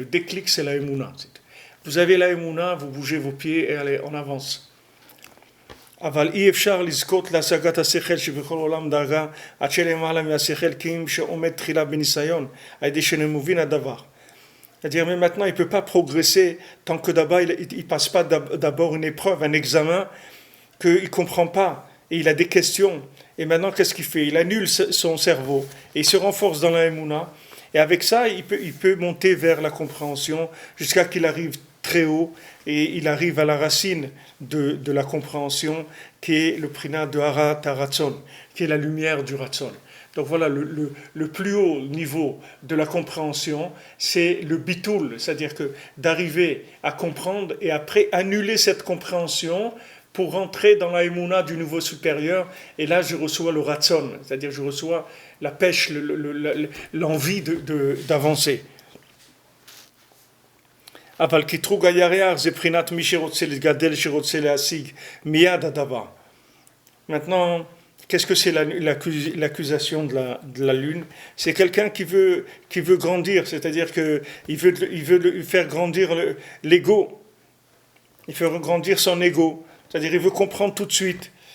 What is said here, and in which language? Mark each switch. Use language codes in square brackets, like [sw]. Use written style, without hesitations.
[fr] Le déclic, c'est la Emouna. Vous avez la Emouna, vous bougez vos pieds et allez, on avance. [he] אבל אי אפשר לזכות להשגת השכל שבכל עולם דרגה עד שלמעלה מהשכל כי אם שעומד תחילה בניסיון על ידי שנמובין הדבר. [fr] C'est-à-dire, mais maintenant, il ne peut pas progresser tant que d'abord, il ne passe pas d'abord une épreuve, un examen, qu'il ne comprend pas, et il a des questions. Et maintenant, qu'est-ce qu'il fait? Il annule son cerveau, et il se renforce dans la Emouna. Et avec ça, il peut monter vers la compréhension, jusqu'à qu'il arrive très haut, et il arrive à la racine de la compréhension, qui est le prinat de Harat HaRatzon, qui est la lumière du Ratzon. Donc voilà, le plus haut niveau de la compréhension, c'est le bitoul, c'est-à-dire que d'arriver à comprendre et après annuler cette compréhension pour rentrer dans la émouna du niveau supérieur. Et là, je reçois le ratson, c'est-à-dire je reçois la pêche, l'envie d'avancer. [he] אבל קטרוג הירח זה בחינת מי שרוצה להתגדל, שרוצה להשיג מיד הדבר. [fr] Maintenant, qu'est-ce que c'est l'accusation de la lune? C'est quelqu'un qui veut grandir, c'est-à-dire qu'il veut faire grandir l'ego. Il veut grandir son ego, c'est-à-dire il veut comprendre tout de suite.